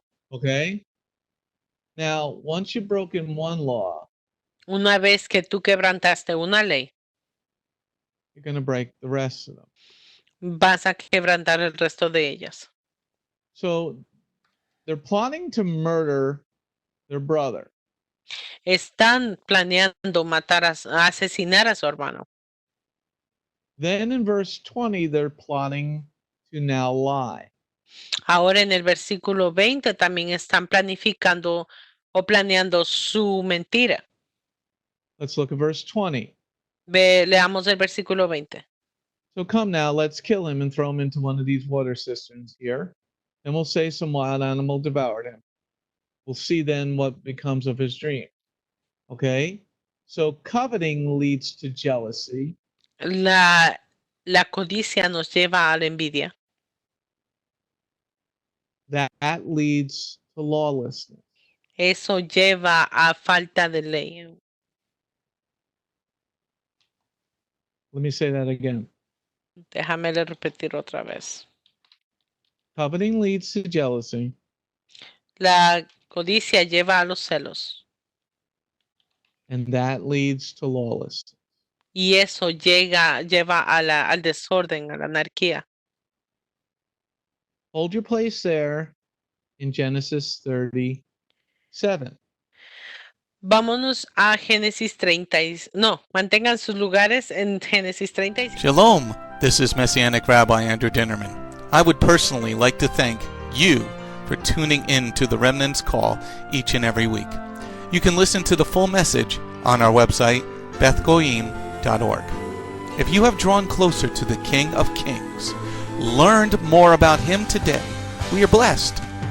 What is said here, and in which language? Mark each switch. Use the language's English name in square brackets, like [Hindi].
[English] Okay? Now, once you've broken one law, [Spanish] Una vez que tú quebrantaste una ley, [English] you're going to break the rest of them. [Spanish] vas a quebrantar el resto de ellas. [English] So they're plotting to murder their brother. [Spanish] Están planeando matar, asesinar a su hermano. [English] Then in verse 20, they're plotting to now lie. [Spanish] Ahora en el versículo 20 también están planificando o planeando su mentira. [English] Let's look at verse 20. [Spanish] Leamos el versículo 20. [English] So come now, let's kill him and throw him into one of these water cisterns here. And we'll say some wild animal devoured him. We'll see then what becomes of his dream. Okay? So coveting leads to jealousy. [Spanish] La codicia nos lleva a la envidia. [English] That leads to lawlessness. [Spanish] Eso lleva a falta de ley. [English] Let me say that again. [Spanish] Déjame repetir otra vez. [English] Coveting leads to jealousy. [Spanish] La codicia lleva a los celos. [English] And that leads to lawlessness. [Spanish] Y eso lleva al desorden, a la anarquía. [English] Hold your place there in Genesis 37. [Spanish] Vámonos a Génesis 30. No, mantengan sus lugares en Génesis 36. [English] Shalom, this is Messianic Rabbi Andrew Dinnerman. I would personally like to thank you for tuning in to the Remnant's Call each and every week. You can listen to the full message on our website, bethgoyim.org. If you have drawn closer to the King of Kings, learned more about him today, we are blessed.